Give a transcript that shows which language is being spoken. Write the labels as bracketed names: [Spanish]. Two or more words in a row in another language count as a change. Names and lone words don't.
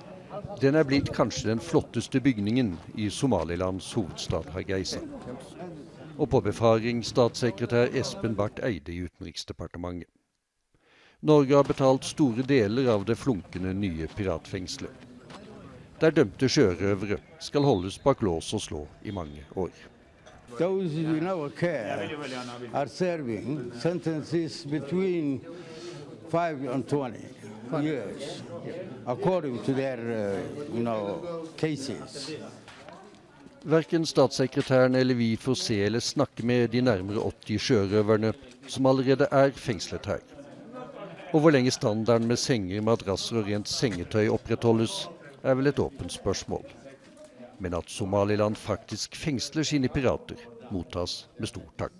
[Norwegian] Den blitt kanskje den flotteste bygningen i Somalilands hovedstad Hargeisa. Og på befaring statssekretær Espen Barth Eide i Utenriksdepartementet. Norge har betalt store deler av det flunkende nye piratfengselet. Der dømte sjørøvere skal holdes bak lås og slå i mange år. [English] Those in our care are serving sentences between 5 and 20 years, according to their, cases. [Norwegian] Hverken statssekretæren eller vi får se eller snakke med de nærmere 80 sjørøverne som allerede fengslet her. Og hvor lenge standarden med senger, madrasser og rent sengetøy opprettholdes, vel et åpent spørsmål. Men at Somaliland faktisk fengsler sine pirater, mottas med stor takk.